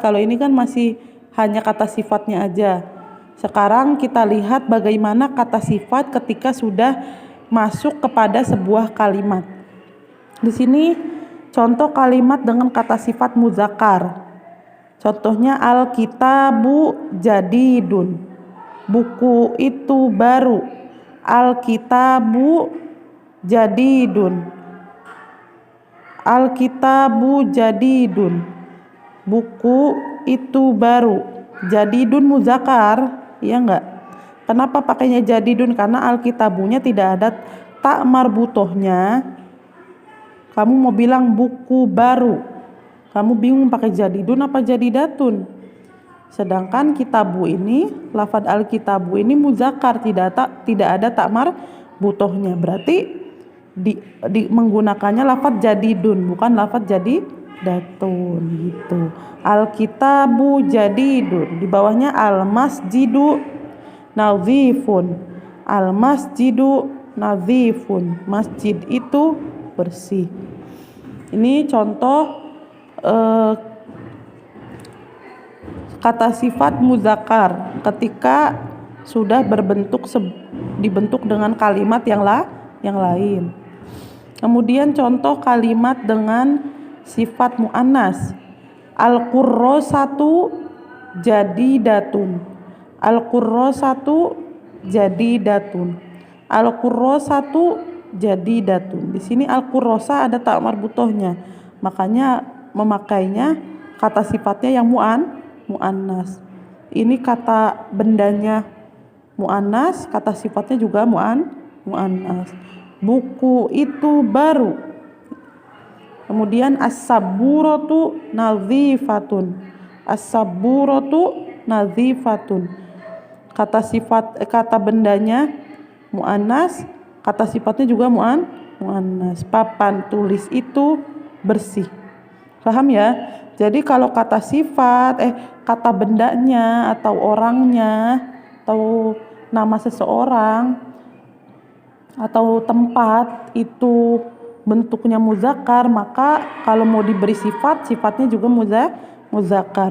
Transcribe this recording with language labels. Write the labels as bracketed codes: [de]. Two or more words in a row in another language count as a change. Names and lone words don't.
[id] Kalau ini kan masih hanya kata sifatnya aja. Sekarang kita lihat bagaimana kata sifat ketika sudah masuk kepada sebuah kalimat. Di sini contoh kalimat dengan kata sifat muzakkar. Contohnya [ar] الكتابُ جديدٌ, [id] buku itu baru. [ar] الكتابُ جديدٌ، الكتابُ جديدٌ, [id] buku itu baru. Jadidun muzakkar, ya enggak? Kenapa pakainya jadidun? Karena alkitabunya tidak ada tak marbutohnya. Kamu mau bilang buku baru, kamu bingung pakai jadidun apa jadidatun. Sedangkan kitabu ini, lafadz alkitabu ini muzakkar, tidak ada tak marbutohnya. Berarti menggunakannya lafadz jadidun, bukan lafadz jadidatun gitu. [ar] الكتابُ جديدٌ, di bawahnya المسجدُ نظيفٌ، المسجدُ نظيفٌ, [id] masjid itu bersih. Ini contoh kata sifat muzakkar ketika sudah dibentuk dengan kalimat yang lain. Kemudian contoh kalimat dengan sifat muannas. [ar] الكرّاسةُ جديدةٌ، الكرّاسةُ جديدةٌ، الكرّاسةُ جديدةٌ. [id] Di sini al-qurrasa ada tak marbutohnya, makanya memakainya kata sifatnya yang muannas. Ini kata bendanya muannas, kata sifatnya juga muannas. Buku itu baru. [ar] Kemudian السبّورةُ نظيفةٌ، السبّورةُ نظيفةٌ. [id] Kata bendanya muannas, kata sifatnya juga muannas. Papan tulis itu bersih. Paham ya? Jadi kalau kata kata bendanya atau orangnya atau nama seseorang atau tempat itu bentuknya muzakkar, maka kalau mau diberi sifatnya juga muzakkar.